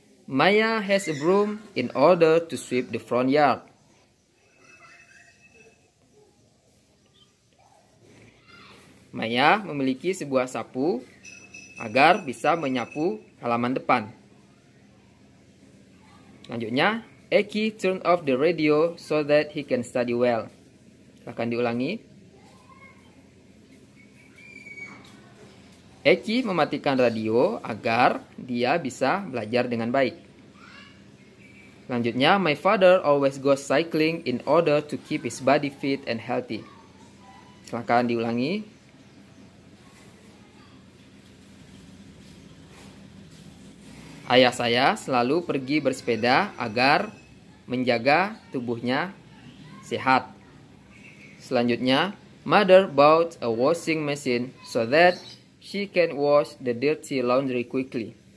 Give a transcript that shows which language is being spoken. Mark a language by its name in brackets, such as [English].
[English] Maya has a broom in order to sweep the front yard. [Indonesian] Maya memiliki sebuah sapu agar bisa menyapu halaman depan. Selanjutnya, [English] Eki turned off the radio so that he can study well. [Indonesian] Akan diulangi. Eki mematikan radio agar dia bisa belajar dengan baik. Selanjutnya, [English] my father always goes cycling in order to keep his body fit and healthy. [Indonesian] Silakan diulangi. Ayah saya selalu pergi bersepeda agar menjaga tubuhnya sehat. Selanjutnya, [English] mother bought a washing machine so that she can wash the dirty laundry quickly.